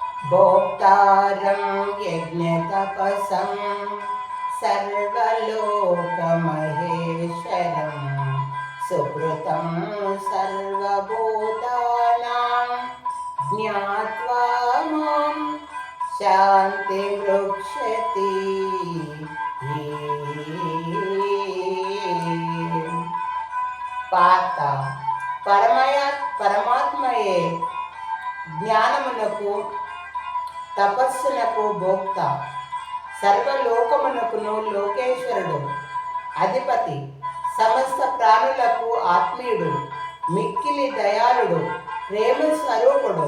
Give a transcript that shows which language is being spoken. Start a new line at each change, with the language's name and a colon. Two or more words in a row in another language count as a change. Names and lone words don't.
Sanskrit: भोक्तारं यज्ञतपसं सर्वलोकमहेश्वरं सुकृतं सर्वभूतानां ज्ञात्वा मां शान्तिमृक्षति।
Telugu: పాత పరమాత్మయే జ్ఞానమునకు తపస్సునకు భోక్త, సర్వలోకమునకును లోకేశ్వరుడు, అధిపతి, సమస్త ప్రాణులకు ఆత్మీయుడు, మిక్కిలి దయాళుడు, ప్రేమ స్వరూపుడు.